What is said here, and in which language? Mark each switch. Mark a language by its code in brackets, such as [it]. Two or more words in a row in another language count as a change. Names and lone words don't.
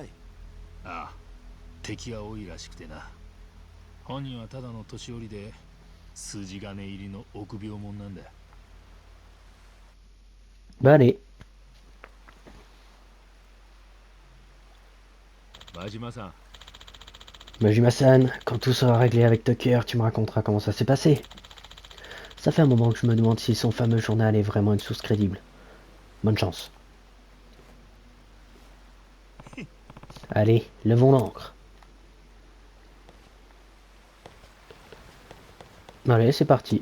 [ja] ああ、敵が多いらしくてな。本人はただの年寄りで筋金入りの臆病者なんだ。 [fr] Bah allez. [ja] 真島さん、 [fr] Majima-san, quand tout sera réglé avec Tucker, tu me raconteras comment ça s'est passé. Ça fait un moment que je me demande si son fameux journal est vraiment une source crédible. Bonne chance. Allez, levons l'ancre. Allez, c'est parti.